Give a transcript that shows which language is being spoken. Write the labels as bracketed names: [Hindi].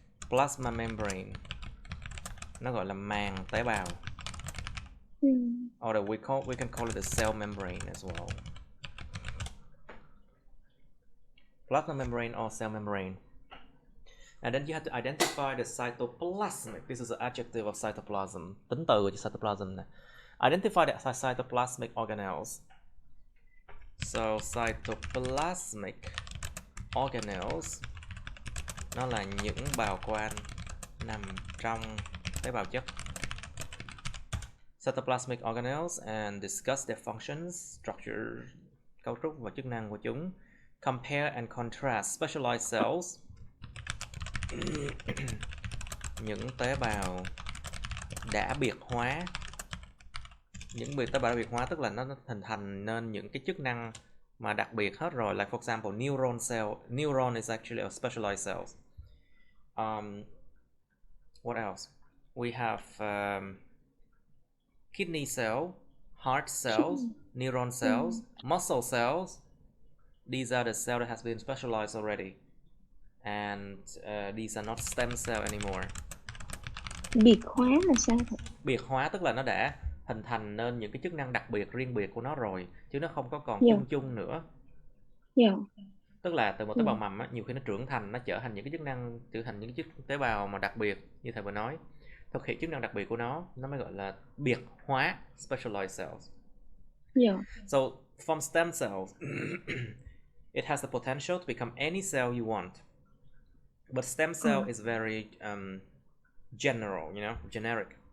[Vietnamese] Plasma membrane nó gọi là màng tế bào. [English] Or we can call it the cell membrane as well. Plasma membrane or cell membrane. And then you have to identify the cytoplasmic. This is the adjective of cytoplasm. [Vietnamese] Tính từ cho cytoplasm này. [English] Identify the cytoplasmic organelles. [Vietnamese] So cytoplasmic organelles nó là những bào quang nằm trong tế bào chất. [English] Cytoplasmic organelles and discuss their functions, structure, [Vietnamese] cấu trúc và chức năng của chúng. [English] Compare and contrast specialized cells. [Vietnamese] Những tế bào đã biệt hóa. Những tế bào đã biệt hóa tức là nó hình thành nên những cái chức năng mà đặc biệt hết rồi. [English] Like for example, neuron cell. Neuron is actually a specialized cell. What else? We have kidney cell, heart cells, neuron cells, muscle cells. These are the cells that has been specialized already. And these are not stem cell anymore. [Vietnamese] Biệt hóa là sao? Biệt hóa tức là nó đã hình thành nên những cái chức năng đặc biệt riêng biệt của nó rồi, chứ nó không có còn chung nữa. Tức là từ một tế bào mầm á, nhiều khi nó trưởng thành, nó trở thành những cái chức năng, trở thành những cái tế bào mà đặc biệt như thầy vừa nói. Thực hiện chức năng đặc biệt của nó mới gọi là biệt hóa, specialized cells. [English] So from stem cells, it has the potential to become any cell you want. But stem cell is very general, generic.